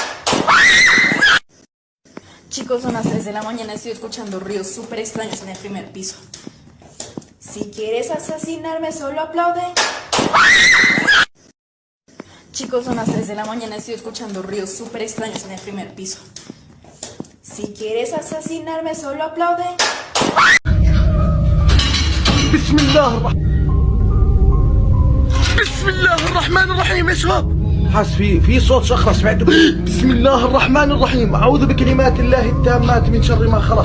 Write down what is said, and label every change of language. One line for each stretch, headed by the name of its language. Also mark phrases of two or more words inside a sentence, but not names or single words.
Spanish: Chicos, son las 3 de la mañana, estoy escuchando ruidos súper extraños en el primer piso. Si quieres asesinarme, solo aplaude. Chicos, son las 3 de la mañana, estoy escuchando ruidos súper extraños en el primer piso. Si quieres asesinarme, solo aplaude.
Arabic: بسم الله الرحمن الرحيم يا شباب. حاس في صوت شخرة سمعته. بسم الله الرحمن الرحيم. أعوذ بكلمات الله التامات من شر ما خلق.